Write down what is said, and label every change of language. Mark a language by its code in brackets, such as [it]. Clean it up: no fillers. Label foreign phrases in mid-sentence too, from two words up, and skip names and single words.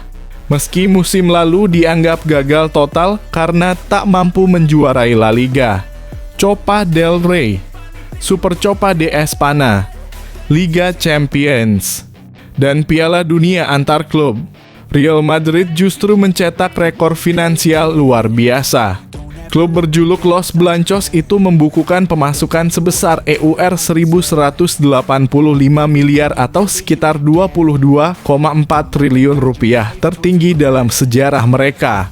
[id] Meski musim lalu dianggap gagal total karena tak mampu menjuarai La Liga, Copa del Rey, Super Copa de Espana, Liga Champions, dan Piala Dunia antar klub, Real Madrid justru mencetak rekor finansial luar biasa. Klub berjuluk Los Blancos itu membukukan pemasukan sebesar EUR 1.185 miliar atau sekitar 22,4 triliun rupiah, tertinggi dalam sejarah mereka.